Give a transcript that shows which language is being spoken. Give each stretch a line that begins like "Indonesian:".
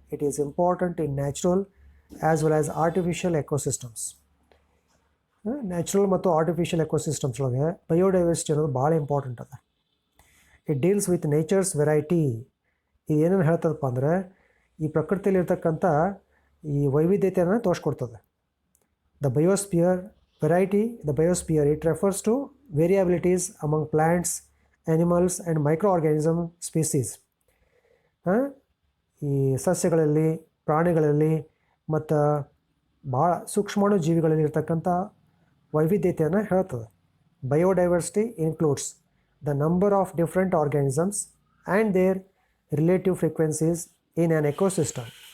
English: It is important in natural as well as artificial ecosystems.
Kannada: Natural ಮತ್ತು artificial ecosystems ಒಳಗೆ biodiversity ಅನ್ನೋದು ಭಾಳ important ಅದ.
English: It deals with nature's variety.
Kannada: ಇದು ಏನೇನು ಹೇಳ್ತದಪ್ಪ ಅಂದರೆ, ಈ ಪ್ರಕೃತಿಯಲ್ಲಿರ್ತಕ್ಕಂಥ ಈ ವೈವಿಧ್ಯತೆಯನ್ನು ತೋರಿಸ್ಕೊಡ್ತದೆ.
English: The biosphere variety, it refers to variabilities among plants, animals and microorganism species.
Kannada: ಈ ಸಸ್ಯಗಳಲ್ಲಿ, ಪ್ರಾಣಿಗಳಲ್ಲಿ ಮತ್ತು ಭಾಳ ಸೂಕ್ಷ್ಮಾಣು ಜೀವಿಗಳಲ್ಲಿ ಇರ್ತಕ್ಕಂಥ ವೈವಿಧ್ಯತೆಯನ್ನು ಹೇಳ್ತದೆ.
English: Biodiversity includes the number of different organisms and their relative frequencies in an ecosystem.